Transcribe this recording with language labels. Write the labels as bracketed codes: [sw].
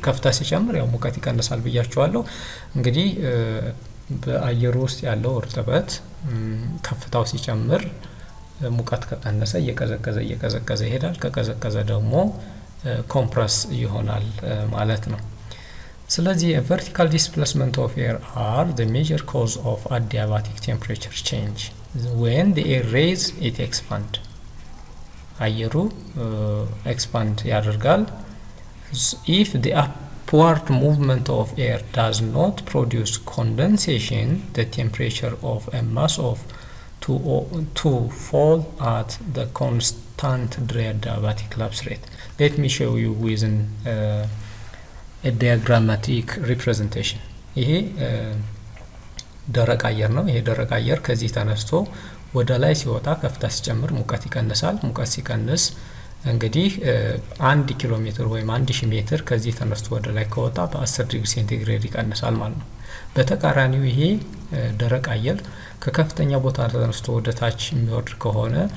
[am] ከፍታ ሲጨምር ያው ሙቀት ይቀንሳል ብያችኋለሁ። እንግዲህ በአየሩ ውስጥ ያለው እርጥበት ከፍታው ሲጨምር ሙቀት ከቀነሰ እየቀዘቀዘ ይሄዳል። ከቀዘቀዘ ደግሞ ኮምፕረስ ይሆናል ማለት ነው። ስለዚህ [en] vertical displacement of air are the major cause of adiabatic temperature change. When the air rise it expand. [am] አየሩ expand ያደርጋል። [en] If the upward movement of air does not produce condensation, the temperature of a mass of to fall at the constant adiabatic lapse rate. Let me show you with a diagrammatic representation. [am] ይሄ ደረቅ አየር ነው። ይሄ ደረቅ አየር ከዚህ ተነስቶ ወደ ላይ ሲወጣ ከፍታ ሲጨምር ሙቀት ይቀንሳል። ሙቀት ሲቀንስ እንግዲህ 1 ኪሎ ሜትር ወይም 1000 ሜትር ከዚህ ተነስቶ ወደ ላይ ከወጣ በ10 ዲግሪ ሴንቲግሬድ ይቀንሳል ማለት ነው። በተቃራኒው ይሄ ደረቅ አየር ከከፍተኛ ቦታ ተነስቶ ወደ ታች የሚወርድ ከሆነ